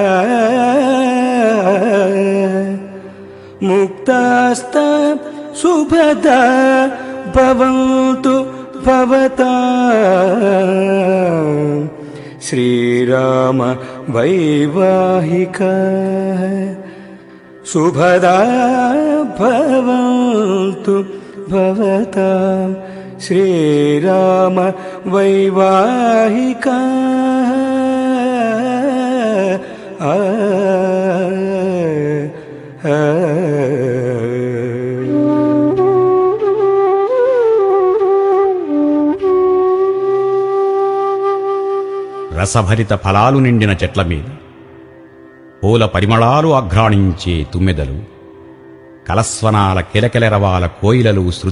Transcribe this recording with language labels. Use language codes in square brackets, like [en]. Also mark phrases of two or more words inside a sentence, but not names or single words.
[sa] मुक्तास्ता सुभदा भवन्तु भवता श्रीराम वैवाहिकाः सुभदा भवन्तु भवतां श्रीराम वैवाहिकाः. [te] రసభరిత ఫలాలు నిండిన చెట్ల మీద పూల పరిమళాలు ఆఘ్రాణించే తుమ్మెదలు, కలస్వనాల కిలకిలరవాల కోయిలలు శృతి